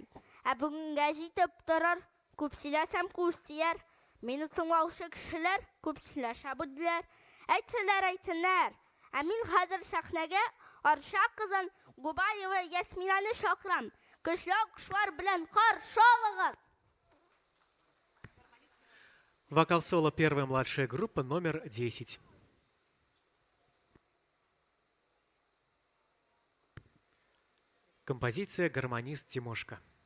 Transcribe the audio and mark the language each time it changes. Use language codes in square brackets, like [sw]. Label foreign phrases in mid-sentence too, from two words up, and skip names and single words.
[tt] Ә бүгенгә җитеп торыр, күп сөйләсәм күз тияр. Мине тыңлаучы кешеләр күп сөйләшә бүдләр. Әйтсәләр. Ә мин хәзер сәхнәгә Арша кызын Губаева Ясминаны чакырам. Көчле алкышлар белән каршы алыгыз. [ru] Вокал-соло «Первая младшая группа» номер 10. Композиция «Гармонист Тимошка».